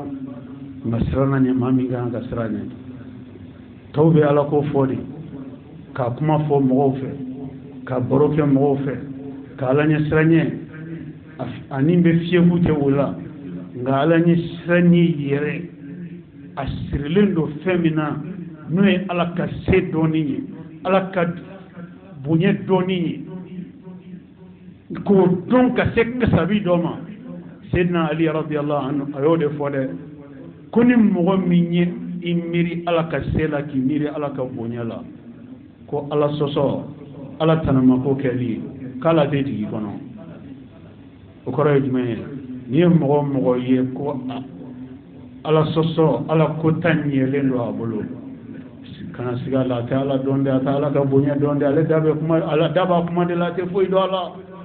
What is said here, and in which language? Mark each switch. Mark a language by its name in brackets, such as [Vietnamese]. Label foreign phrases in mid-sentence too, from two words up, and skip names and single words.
[Bambara] ma siranna ɲɛ maa min kan ka siran ɲɛ tɔw bɛ ala ko fɔ de ka kuma fɔ mɔgɔw fɛ ka baro kɛ mɔgɔw fɛ ka ala ɲɛ siran ɲɛ ani bɛ fiyeku tɛ o la nka ala ɲɛ siran ɲɛ yɛrɛ a sirilen don fɛn min na n'o ye ala ka se dɔɔni ye ala ka bonya dɔɔni ye k'o dɔn ka se kasabi dɔ ma Sayyidina Ali [Arabic] رضي الله عنه [Bambara] a y'o de fɔ dɛ ko ni mɔgɔ min ye i miiri ala ka se la k'i miiri ala ka bonya la ko ala sɔsɔ ala tanamako kɛli k'ala tɛ jigi kɔnɔ o kɔrɔ ye jumɛn ye n'i ye mɔgɔ ye ko ala sɔsɔ ala ko ta ɲɛlen don a bolo kana siga la a tɛ ala dɔn de a tɛ ala ka bonya dɔn de ale da b'a kuma de la a tɛ foyi dɔn a la